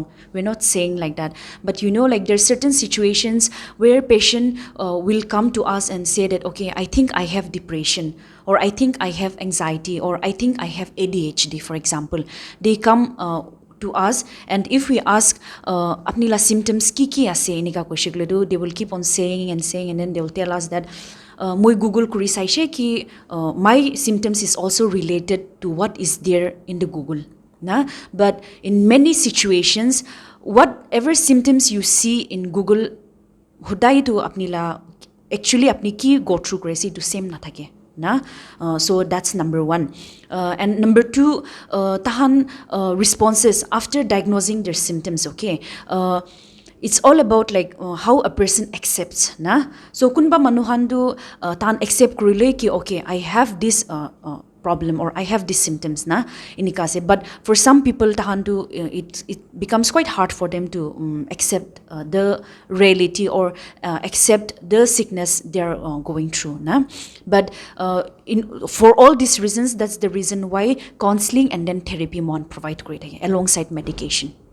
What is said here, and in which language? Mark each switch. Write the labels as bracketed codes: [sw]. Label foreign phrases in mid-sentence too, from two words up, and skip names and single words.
[en] We're not saying like that. But like there are certain situations where patient will come to us and say that okay, I think I have depression, or I think I have anxiety, or I think I have ADHD, for example. They come to us, and if we ask [nag] apni la symptoms ki ase enika question do, [en] they will keep on saying, and then they will tell us that [nag] moi Google kuri saishe ki [en] my symptoms is also related to what is there in the Google na. But in many situations, whatever symptoms you see in Google [nag] hudai to apni la [en] actually [nag] apni ki [en] go through crazy to [nag] same na thake na. [en] So that's number one. And number two, tahan responses after diagnosing their symptoms. Okay, it's all about like how a person accepts na. [nag] So kunba manuhandu tahan accept kurile ki [en] okay, I have this problem or I have these symptoms [nag] na inikase, [en] but for some people tahandu it becomes quite hard for them to accept the reality or accept the sickness they're going through na. But for all these reasons, that's the reason why counseling and then therapy mon provide great alongside medication.